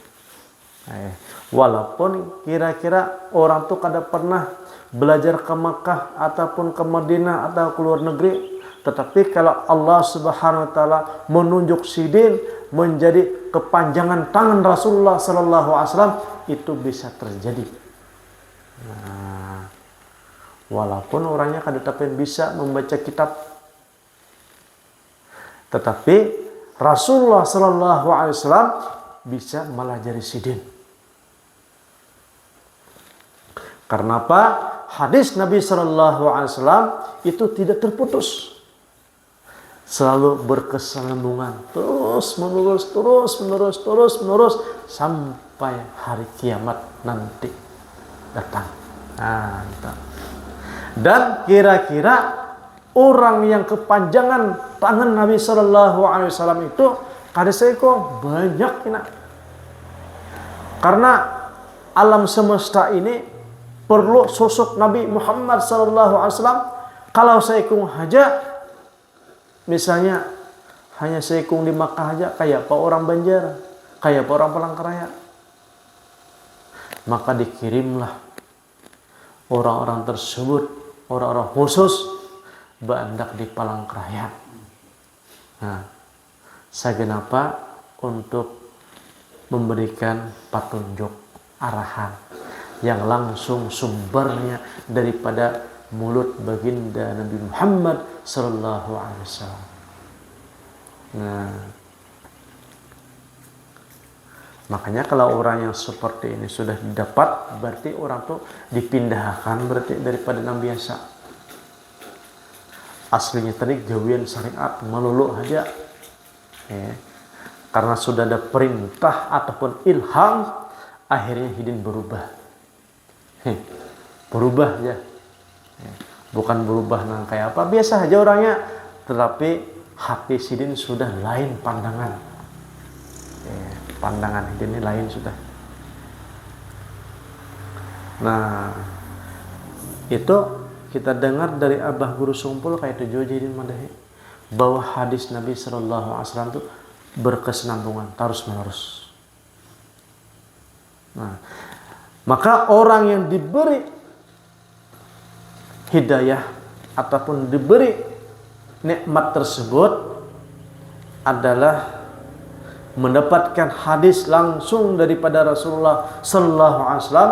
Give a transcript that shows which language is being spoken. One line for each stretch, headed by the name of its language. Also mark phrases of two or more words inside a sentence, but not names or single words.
Indonesian: Walaupun kira-kira orang tuh kada pernah belajar ke Makkah ataupun ke Madinah atau ke luar negeri, tetapi kalau Allah
Arabic: سبحانه وتعالى
Indonesian: menunjuk sidin menjadi kepanjangan tangan Rasulullah
Arabic: صلى الله عليه وسلم,
Indonesian: itu bisa terjadi. Nah, walaupun orangnya kada tapi bisa membaca kitab, tetapi Rasulullah
Arabic: صلى الله عليه وسلم
Indonesian: bisa melajari sidin. Karena apa? Hadis Nabi
Arabic: صلى الله عليه وسلم
Indonesian: itu tidak terputus. Selalu berkesinambungan, terus menerus sampai hari kiamat nanti datang. Dan kira-kira orang yang kepanjangan tangan Nabi
Arabic: صلى الله عليه وسلم
Indonesian: itu kada seko banyak kena. Karena alam semesta ini perlu sosok Nabi Muhammad
Arabic: صلى الله عليه وسلم.
Indonesian: Kalau seikung haja, misalnya hanya seikung di Makkah aja, kayak apa orang Banjar, kayak apa orang Palangkaraya, maka dikirimlah orang-orang tersebut, orang-orang khusus bandak di Palangkaraya. Nah, sagenapa untuk memberikan petunjuk arahan yang langsung sumbernya daripada mulut baginda Nabi Muhammad
Arabic: صلى الله عليه وسلم.
Indonesian: Nah, makanya kalau orang yang seperti ini sudah didapat, berarti orang tuh dipindahkan berarti daripada yang biasa.
Banjar: Aslinya tadi gawian syariat melulu aja.
Indonesian: Karena sudah ada perintah ataupun ilham, akhirnya hidin berubah. Berubah aja. Bukan berubah nang kayak apa, biasa aja orangnya, tetapi hati sidin sudah lain pandangan. Pandangan hidin ini lain sudah. Nah, itu kita dengar dari Abah Guru Sumpul kayak itu Jodhidin Madahi, bahwa hadis Nabi
Arabic: صلى الله عليه وسلم
Indonesian: itu berkesinambungan terus menerus. Nah, maka orang yang diberi hidayah ataupun diberi nikmat tersebut adalah mendapatkan hadis langsung daripada Rasulullah
Arabic: صلى الله عليه وسلم.